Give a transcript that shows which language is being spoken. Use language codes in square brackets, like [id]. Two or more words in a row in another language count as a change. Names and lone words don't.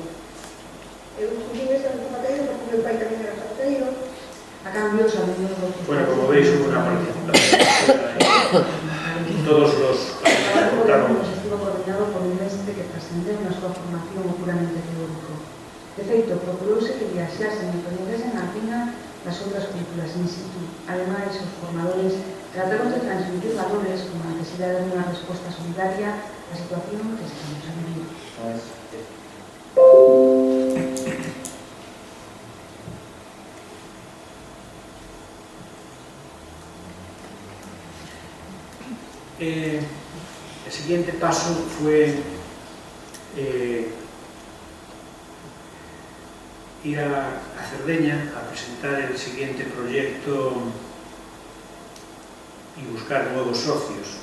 [gl] Eu escogí esa de zapateiro porque meu pai tamén era zapateiro. A cambio, sabemos do que... [es] Bueno, como veis, hubo una participación. Todos los participaron. Estuvo coordinado por [gl] un mestre que trascendeu na súa formación o puramente teórico. De feito, procurouse que viaxasen e aprendesen a fina [es] las otras culturas [gl] in situ. [es] Además, los formadores trataron de transmitir valores como la necesidad de dar una respuesta solidaria a la situación que estamos viviendo. El siguiente paso fue ir a Cerdeña a presentar el siguiente proyecto y buscar nuevos socios.